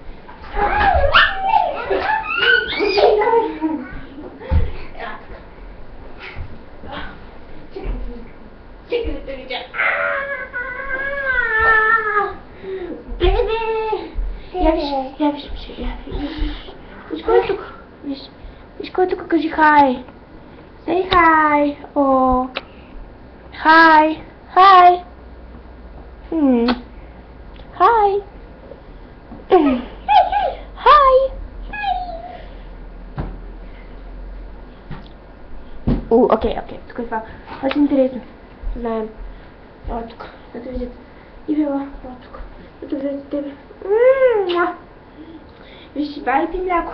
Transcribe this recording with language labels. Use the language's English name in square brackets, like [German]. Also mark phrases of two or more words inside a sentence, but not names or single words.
[Bulgarian] Чекай да те видя. Бебе! Я виж, виж кой е тук. Виж кой е тук, кажи хай. [English] Say hi. Oh. Hi. Hi. Hi. Hi. [Bulgarian] Окей. Тук е това. [Russian] Очень интересно. [Bulgarian] Знаем. Ела тук. Да те видят. И била. Ела тук. Да те видят тебе. Виж, дай пи мляко.